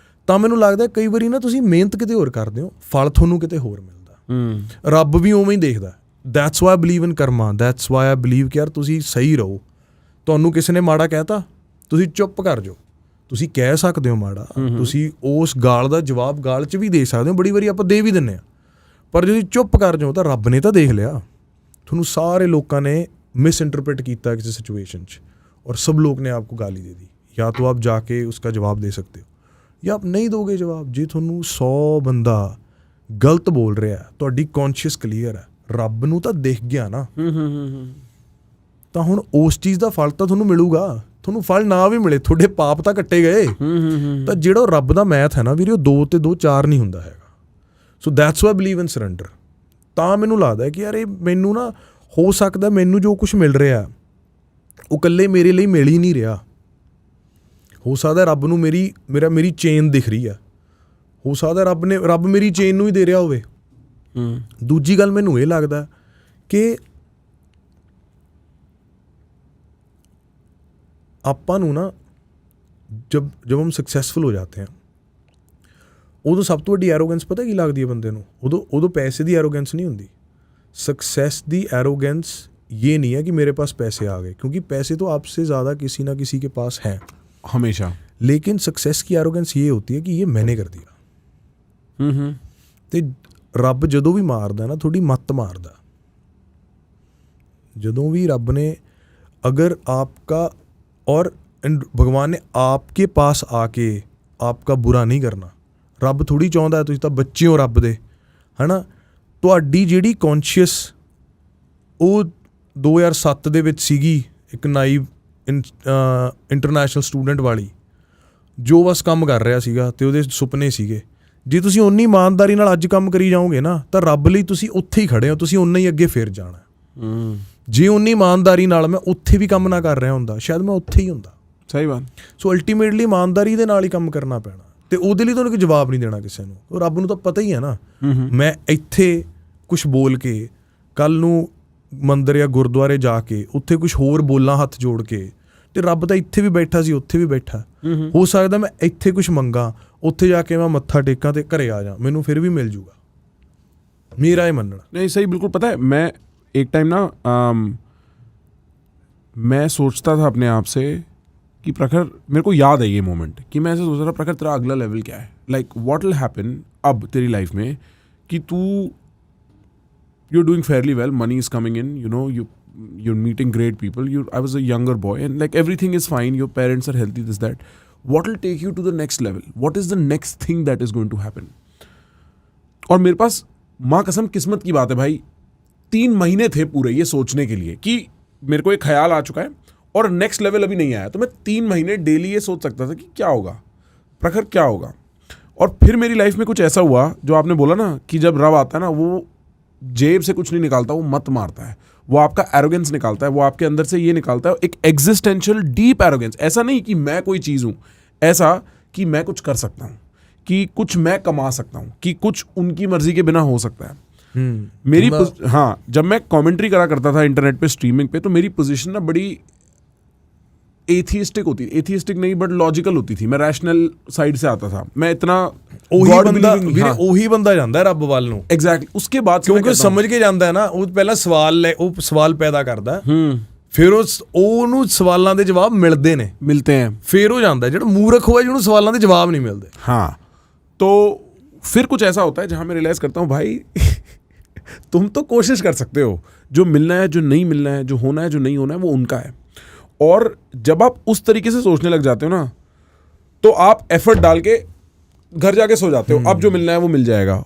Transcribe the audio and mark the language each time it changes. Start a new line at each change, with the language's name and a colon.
Punjabi: ਤਾਂ ਮੈਨੂੰ ਲੱਗਦਾ ਕਈ ਵਾਰੀ ਨਾ ਤੁਸੀਂ ਮਿਹਨਤ ਕਿਤੇ ਹੋਰ ਕਰਦੇ ਹੋ, ਫਲ ਤੁਹਾਨੂੰ ਕਿਤੇ ਹੋਰ ਮਿਲਦਾ। ਰੱਬ ਵੀ ਉਵੇਂ ਹੀ ਦੇਖਦਾ।
English: that's why I believe in karma, that's why I believe
Punjabi: ਕਿ ਯਾਰ ਤੁਸੀਂ ਸਹੀ ਰਹੋ। ਤੁਹਾਨੂੰ ਕਿਸੇ ਨੇ ਮਾੜਾ ਕਹਿਤਾ, ਤੁਸੀਂ ਚੁੱਪ ਕਰ ਜਾਓ। ਤੁਸੀਂ ਕਹਿ ਸਕਦੇ ਹੋ ਮਾੜਾ, ਤੁਸੀਂ ਉਸ ਗਾਲ ਦਾ ਜਵਾਬ ਗਾਲ 'ਚ ਵੀ ਦੇ ਸਕਦੇ ਹੋ, ਬੜੀ ਵਾਰੀ ਆਪਾਂ ਦੇ ਵੀ ਦਿੰਦੇ ਹਾਂ, ਪਰ ਜੇ ਤੁਸੀਂ ਚੁੱਪ ਕਰ ਜਾਓ ਤਾਂ ਰੱਬ ਨੇ ਤਾਂ ਦੇਖ ਲਿਆ। ਤੁਹਾਨੂੰ ਸਾਰੇ ਲੋਕਾਂ ਨੇ ਮਿਸ
Hindi: इंटरप्रेट ਕੀਤਾ किसी सिचुएशन 'ਚ, और सब लोग ने आपको गाली दे दी। या तो आप जाके उसका जवाब दे सकते हो, या आप नहीं दोगे जवाब।
Punjabi: ਜੇ ਤੁਹਾਨੂੰ 100 ਬੰਦਾ ਗਲਤ ਬੋਲ ਰਿਹਾ, ਤੁਹਾਡੀ ਕੌਨਸ਼ੀਅਸ ਕਲੀਅਰ ਹੈ, ਰੱਬ ਨੂੰ ਤਾਂ ਦਿਖ ਗਿਆ ਨਾ, ਤਾਂ ਹੁਣ ਉਸ ਚੀਜ਼ ਦਾ ਫਲ ਤਾਂ ਤੁਹਾਨੂੰ ਮਿਲੂਗਾ। ਤੁਹਾਨੂੰ ਫਲ ਨਾ ਵੀ ਮਿਲੇ, ਤੁਹਾਡੇ ਪਾਪ ਤਾਂ ਕੱਟੇ ਗਏ। ਤਾਂ ਜਿਹੜਾ ਰੱਬ ਦਾ ਮੈਥ ਹੈ ਨਾ ਵੀਰੇ, ਉਹ 2 ਤੇ 2 4 ਨਹੀਂ ਹੁੰਦਾ ਹੈਗਾ।
English: So that's why believe in surrender.
Punjabi: ਤਾਂ ਮੈਨੂੰ ਲੱਗਦਾ ਕਿ ਯਾਰ ਇਹ ਮੈਨੂੰ ਨਾ, ਹੋ ਸਕਦਾ ਮੈਨੂੰ ਜੋ ਕੁਛ ਮਿਲ ਰਿਹਾ ਉਹ ਇਕੱਲੇ ਮੇਰੇ ਲਈ ਮਿਲ ਹੀ ਨਹੀਂ ਰਿਹਾ। ਹੋ ਸਕਦਾ ਰੱਬ ਨੂੰ ਮੇਰੀ ਚੇਨ ਦਿਖ ਰਹੀ ਆ, ਹੋ ਸਕਦਾ ਰੱਬ ਮੇਰੀ ਚੇਨ ਨੂੰ ਹੀ ਦੇ ਰਿਹਾ ਹੋਵੇ। ਦੂਜੀ ਗੱਲ ਮੈਨੂੰ ਇਹ ਲੱਗਦਾ ਕਿ ਆਪਾਂ ਨੂੰ ਨਾ
Hindi: ਜਬ ਹਮ ਸਕਸੈਸਫੁਲ ਹੋ ਜਾਤੇ हैं,
Punjabi: ਉਦੋਂ ਸਭ ਤੋਂ ਵੱਡੀ ਐਰੋਗੈਂਸ ਪਤਾ ਕੀ ਲੱਗਦੀ ਹੈ ਬੰਦੇ ਨੂੰ? ਉਦੋਂ ਪੈਸੇ ਦੀ ਐਰੋਗੈਂਸ ਨਹੀਂ ਹੁੰਦੀ।
Hindi: सक्सेस दी एरोगेंस ये नहीं है कि मेरे पास पैसे आ गए, क्योंकि पैसे तो आपसे ज़्यादा किसी ना किसी के पास हैं हमेशा। लेकिन सक्सेस की एरोगेंस ये होती है कि ये मैंने कर दिया।
Punjabi: ते रब जदों भी मारदा ना, थोड़ी मत मारदा।
Hindi: जदों भी रब ने अगर आपका, और भगवान ने आपके पास आके आपका बुरा नहीं करना। रब थोड़ी चाहता है
Punjabi: तुसीं तां बच्चे हो रब दे, है ना। ਤੁਹਾਡੀ ਜਿਹੜੀ ਕੌਨਸ਼ੀਅਸ ਉਹ 2007 ਦੇ ਵਿੱਚ ਸੀਗੀ, ਇੱਕ ਨਾਈਵ ਇੰਟਰਨੈਸ਼ਨਲ ਸਟੂਡੈਂਟ ਵਾਲੀ, ਜੋ ਬਸ ਕੰਮ ਕਰ ਰਿਹਾ ਸੀਗਾ ਅਤੇ ਉਹਦੇ ਸੁਪਨੇ ਸੀਗੇ। ਜੇ ਤੁਸੀਂ ਓਨੀ ਇਮਾਨਦਾਰੀ ਨਾਲ ਅੱਜ ਕੰਮ ਕਰੀ ਜਾਓਗੇ ਨਾ, ਤਾਂ ਰੱਬ ਲਈ ਤੁਸੀਂ ਉੱਥੇ ਹੀ ਖੜ੍ਹੇ ਹੋ, ਤੁਸੀਂ ਓਨਾ ਹੀ ਅੱਗੇ ਫਿਰ ਜਾਣਾ। ਜੇ ਓਨੀ ਇਮਾਨਦਾਰੀ ਨਾਲ ਮੈਂ ਉੱਥੇ ਵੀ ਕੰਮ ਨਾ ਕਰ ਰਿਹਾ ਹੁੰਦਾ, ਸ਼ਾਇਦ ਮੈਂ ਉੱਥੇ ਹੀ ਹੁੰਦਾ। ਸਹੀ ਬਾਤ। ਸੋ ਅਲਟੀਮੇਟਲੀ ਇਮਾਨਦਾਰੀ ਦੇ ਨਾਲ ਹੀ ਕੰਮ ਕਰਨਾ ਪੈਣਾ, ਅਤੇ ਉਹਦੇ ਲਈ ਤੁਹਾਨੂੰ ਕੋਈ ਜਵਾਬ ਨਹੀਂ ਦੇਣਾ ਕਿਸੇ ਨੂੰ। ਉਹ ਰੱਬ ਨੂੰ ਤਾਂ ਪਤਾ ਹੀ ਹੈ ਨਾ, ਮੈਂ ਇੱਥੇ ਕੁਛ ਬੋਲ ਕੇ ਕੱਲ੍ਹ ਨੂੰ ਮੰਦਰ ਜਾਂ ਗੁਰਦੁਆਰੇ ਜਾ ਕੇ ਉੱਥੇ ਕੁਛ ਹੋਰ ਬੋਲਾਂ ਹੱਥ ਜੋੜ ਕੇ, ਅਤੇ ਰੱਬ ਤਾਂ ਇੱਥੇ ਵੀ ਬੈਠਾ ਸੀ, ਉੱਥੇ ਵੀ ਬੈਠਾ। ਹੋ ਸਕਦਾ ਮੈਂ ਇੱਥੇ ਕੁਛ ਮੰਗਾਂ, ਉੱਥੇ ਜਾ ਕੇ ਮੈਂ ਮੱਥਾ ਟੇਕਾਂ ਅਤੇ ਘਰੇ ਆ ਜਾ, ਮੈਨੂੰ ਫਿਰ ਵੀ ਮਿਲ ਜੂਗਾ। ਮੇਰਾ ਇਹ ਮੰਨਣਾ।
Hindi: नहीं सही, बिल्कुल। पता है, मैं एक टाइम ना मैं सोचता था अपने आप से कि प्रखर, मेरे को याद है ये मोमेंट कि मैं ऐसे सोच रहा था, प्रखर तेरा अगला लेवल क्या है,
English: like what will happen
Hindi: अब तेरी लाइफ में कि तू
English: you're doing fairly well, money is coming in, you know, you're meeting great people, I was a younger boy and like everything is fine, your parents are healthy, this that. What will take you to the next level? What is the next thing that is going to happen?
Hindi: और मेरे पास माँ कसम किस्मत की बात है भाई, 3 महीने थे पूरे ये सोचने के लिए कि मेरे को एक ख्याल आ चुका है और नेक्स्ट लेवल अभी नहीं आया, तो मैं 3 महीने डेली ये सोच सकता था कि क्या होगा, प्रखर क्या होगा। और फिर मेरी लाइफ में कुछ ऐसा हुआ जो आपने बोला ना कि जब रब आता है ना, वो जेब से कुछ नहीं निकालता, वो मत मारता है, वो आपका एरोगेंस निकालता है, वो आपके अंदर से ये निकालता है एक एग्जिस्टेंशियल डीप एरोगेंस। ऐसा नहीं कि मैं कोई चीज़ हूँ, ऐसा कि मैं कुछ कर सकता हूँ, कि कुछ मैं कमा सकता हूँ, कि कुछ उनकी मर्जी के बिना हो सकता है। मेरी हाँ, जब मैं कमेंट्री करा करता था इंटरनेट पे, स्ट्रीमिंग पे, तो मेरी पोजीशन ना बड़ी एथियस्टिक होती थी, एथियस्टिक नहीं बट लॉजिकल होती थी, मैं रैशनल साइड से आता था, मैं इतना
Punjabi: ਉਹੀ ਬੰਦਾ ਵੀਰੇ ਉਹੀ ਬੰਦਾ ਜਾਂਦਾ ਰੱਬ ਵੱਲ ਨੂੰ
Hindi: एग्जैक्टली उसके बाद
Punjabi: ਕਿਉਂਕਿ ਸਮਝ ਕੇ ਜਾਂਦਾ ਹੈ ਨਾ, ਉਹ ਪਹਿਲਾਂ ਸਵਾਲ ਪੈਦਾ ਕਰਦਾ, ਫਿਰ ਉਹਨੂੰ ਸਵਾਲਾਂ ਦੇ ਜਵਾਬ ਮਿਲਦੇ ਨੇ,
Hindi: मिलते हैं,
Punjabi: ਫਿਰ ਉਹ ਜਾਂਦਾ, ਜਿਹੜਾ ਮੂਰਖ ਹੋਇਆ ਜਿਹਨੂੰ ਸਵਾਲਾਂ ਦੇ ਜਵਾਬ ਨਹੀਂ ਮਿਲਦੇ।
Hindi: हाँ तो फिर कुछ ऐसा होता है जहाँ मैं रियलाइज़ करता हूँ भाई तुम तो कोशिश कर सकते हो, जो मिलना है जो नहीं मिलना है, जो होना है जो नहीं होना है वो उनका है। और जब आप उस तरीके से सोचने लग जाते हो ना तो आप एफर्ट डाल के घर जाके सो जाते हो, अब जो मिलना है वो मिल जाएगा।